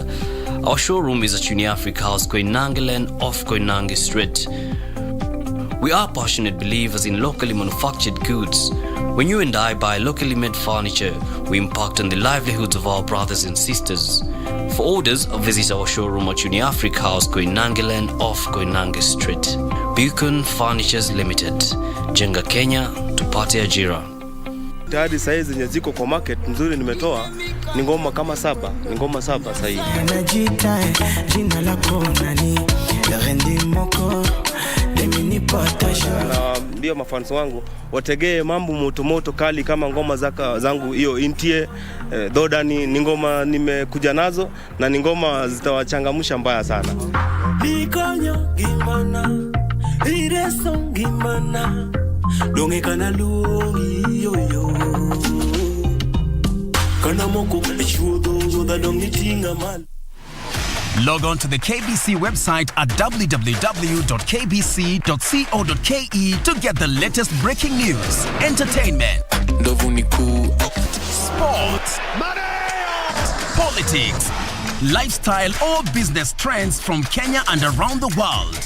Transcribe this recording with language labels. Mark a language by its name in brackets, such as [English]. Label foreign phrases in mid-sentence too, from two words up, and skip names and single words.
[English] Our showroom is at Uniafric House, Koinange Lane off Koinange Street. We are passionate believers in locally manufactured goods. When you and I buy locally made furniture, we impact on the livelihoods of our brothers and sisters. For orders, visit our showroom at Uniafric House, Koinange Lane off Koinange Street. [Swahili] Beacon Furnitures Limited. Jenga Kenya, tupate ajira. Tayari saizi zenye ziko kwa market nzuri nimetoa ni ngoma kama 7, ni ngoma 7 sasa hivi. Najita jina lako nani? Rendi moko na ndio mafans wangu wategee mambo moto kali kama ngoma zangu hiyo intie doda ni ngoma nimekuja nazo na ni ngoma zitawachangamsha mbaya sana. [Luo (Kenya and Tanzania)] Likonyo gimana ireso gimana donge kana luongi yoyo kana moko chudo da donge tinga mal. [English] Log on to the KBC website at www.kbc.co.ke to get the latest breaking news, entertainment, sports, politics, lifestyle, or business trends from Kenya and around the world.